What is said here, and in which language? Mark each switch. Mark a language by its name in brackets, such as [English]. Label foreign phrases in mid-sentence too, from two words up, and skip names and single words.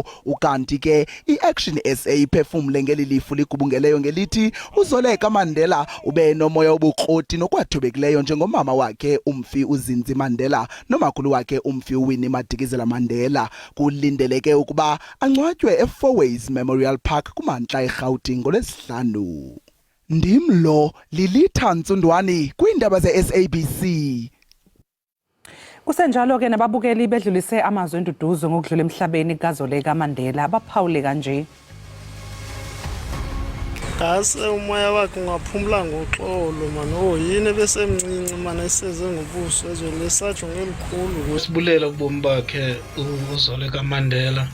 [Xhosa] Ukanti ke i-Action SA iphefumle ngeli lifu ligubungeleyo ngelithi uZoleka Mandela ube nomoya obukroti nokwathobekeleyo njengomama wakhe umfi uZinzi Mandela nomakhulu wakhe umfi uWinnie Madikizela Mandela. Kulindeleke ukuba angcwatywe eFourways Memorial Park kumantla eGauteng ngolwesihlanu. Ndimlo Lilitha Ntsundwani kwiindaba ze-SABC. Kusenjalo ke nababukeli bedlulise amazwi enduduzo ngokudlula emhlabeni kaZoleka Mandela baphawule kanje. [Zulu] Ngase umoya wakhe ungaphumula ngoxolo manje yini besemncinci manje eseze ngobuso ezolesatho ngelikhulu. [Xhosa] Sibulela ubomi bakhe uZoleka Mandela.